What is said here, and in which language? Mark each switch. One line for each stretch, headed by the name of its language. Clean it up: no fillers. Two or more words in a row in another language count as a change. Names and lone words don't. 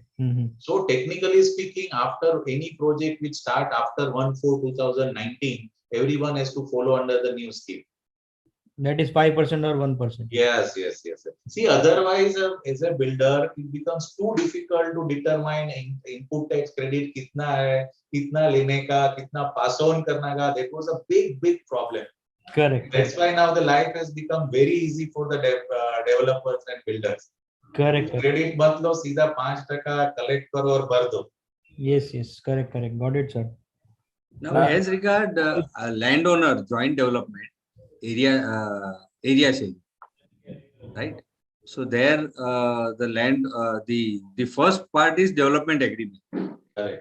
English: So technically speaking, after any project which start after 1/4/2019, everyone has to follow under the new scheme. That is 5% or 1%. Yes. See, otherwise, as a builder, it becomes too difficult to determine input tax credit
Hindi: कितना है, कितना लेने का, कितना पास ऑन करना का.
English: That was a big problem. Correct. That's why now the life has become very easy for the developers and builders. Correct.
Hindi: क्रेडिट मत लो, सीधा 5% कलेक्ट करो और भर दो.
English: Yes, yes, correct, correct. Got it, sir. Now, as regard landowner joint development, area sharing, right? So there, the land, the first part is development agreement. Correct.